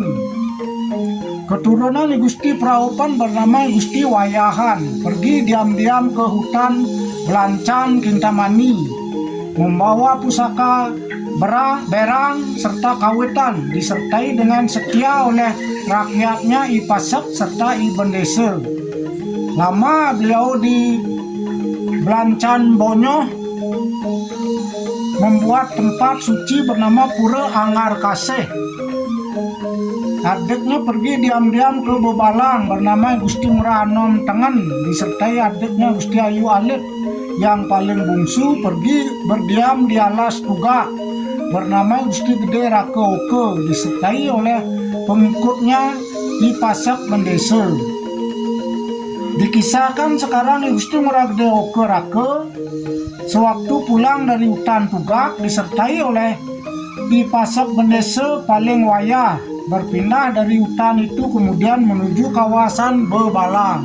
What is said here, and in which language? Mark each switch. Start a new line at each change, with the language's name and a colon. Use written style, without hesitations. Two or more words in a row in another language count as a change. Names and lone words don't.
Indonesian: Keturunan Gusti Praopan bernama Gusti Wayahan pergi diam-diam ke hutan Belancan Kintamani, membawa pusaka berang serta kawitan, disertai dengan setia oleh rakyatnya I Pasak serta I Bendesa. Lama beliau di Belancan Bonyoh membuat tempat suci bernama Pura Anggar Kasih. Adiknya pergi diam-diam ke Bebalang bernama Gusti Ngurah Anom Tengen, disertai adiknya Gusti Ayu Alit. Yang paling bungsu pergi berdiam di Alas Tugak bernama Gusti Gede Rake Oke, disertai oleh pengikutnya di Pasak Bendesa. Dikisahkan sekarang Gusti Ngurah Gede Oke Rake sewaktu pulang dari hutan Tugak disertai oleh di Pasak Bendesa paling wayah berpindah dari hutan itu kemudian menuju kawasan Bebalang.